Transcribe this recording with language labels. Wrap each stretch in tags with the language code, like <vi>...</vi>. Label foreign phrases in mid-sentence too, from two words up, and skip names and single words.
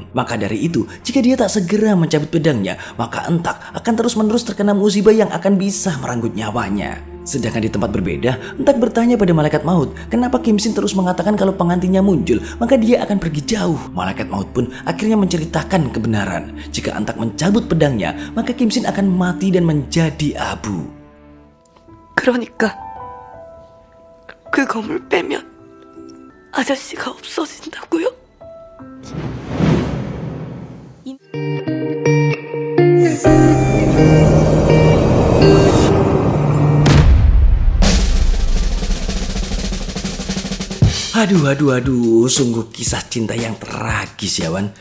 <id>Maka dari itu, jika dia tak segera mencabut pedangnya, maka Entak akan terus-menerus terkena musibah yang akan bisa merenggut nyawanya. Sedangkan di tempat berbeda, Entak bertanya pada malaikat maut, kenapa Kim Sin terus mengatakan kalau pengantinnya muncul, maka dia akan pergi jauh. Malaikat maut pun akhirnya menceritakan kebenaran. Jika Entak mencabut pedangnya, maka Kim Sin akan mati dan menjadi abu.</id> <ko>그러니까 그 검을 빼면 아저씨가 없어진다고요?</ko> <id>Aduh, sungguh kisah cinta yang tragis ya Wan.</id>